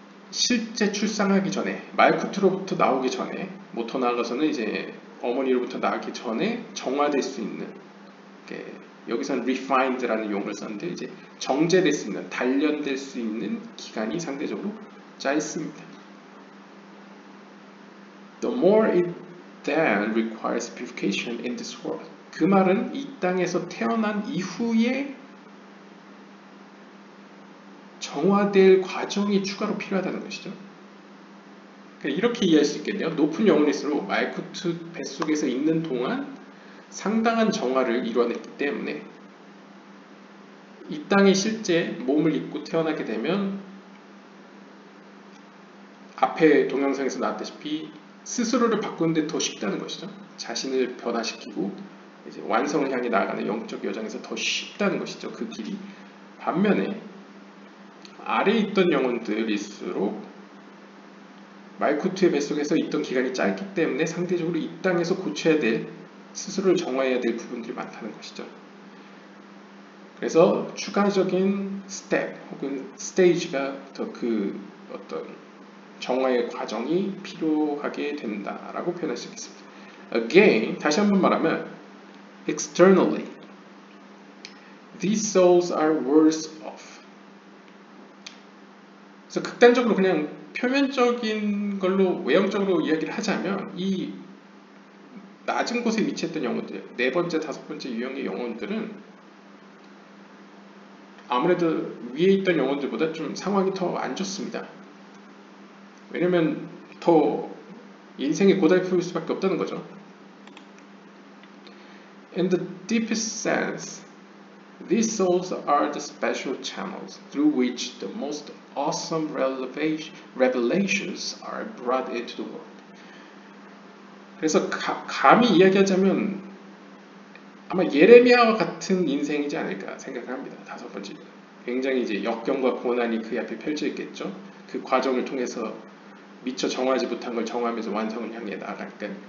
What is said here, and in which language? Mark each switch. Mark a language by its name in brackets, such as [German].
[Korean] 실제 출산하기 전에, 말쿠트로부터 나오기 전에, 못 더 나아가서는 이제 어머니로부터 나오기 전에 정화될 수 있는, 여기서는 refined라는 용어를 썼는데 이제 정제될 수 있는, 단련될 수 있는 기간이 상대적으로 짧습니다. [English] The more it then requires purification in this world. [Korean] 그 말은 이 땅에서 태어난 이후에 정화될 과정이 추가로 필요하다는 것이죠. 이렇게 이해할 수 있겠네요. 높은 영혼일수록 말쿠트 뱃속에서 있는 동안 상당한 정화를 이루어냈기 때문에 이 땅에 실제 몸을 입고 태어나게 되면 앞에 동영상에서 나왔다시피 스스로를 바꾸는데 더 쉽다는 것이죠. 자신을 변화시키고 이제 완성을 향해 나아가는 영적 여정에서 더 쉽다는 것이죠. 그 길이. 반면에 아래에 있던 영혼들일수록 말쿠트의 뱃속에서 있던 기간이 짧기 때문에 상대적으로 이 땅에서 고쳐야 될, 스스로를 정화해야 될 부분들이 많다는 것이죠. 그래서 추가적인 스텝 혹은 스테이지가 더 그 어떤 정화의 과정이 필요하게 된다라고 표현할 수 있겠습니다. [English] Again, [Korean] 다시 한번 말하면 [English] externally, these souls are worse off. [Korean] 그래서 극단적으로 그냥 표면적인 걸로 외형적으로 이야기를 하자면 이 낮은 곳에 위치했던 영혼들, 네 번째, 다섯 번째 유형의 영혼들은 아무래도 위에 있던 영혼들보다 좀 상황이 더 안 좋습니다. 왜냐면 더 인생이 고달플 수밖에 없다는 거죠. [English] In the deepest sense, these souls are the special channels through which the most awesome revelations are brought into the world. [Korean] 그래서 감히 이야기하자면 아마 예레미야와 같은 인생이지 않을까 생각합니다. 다섯 번째, 굉장히 이제 역경과 고난이 그 앞에 펼쳐 있겠죠. 그 과정을 통해서 미처 정하지 못한 걸 정하면서 완성을 향해 나아갈까.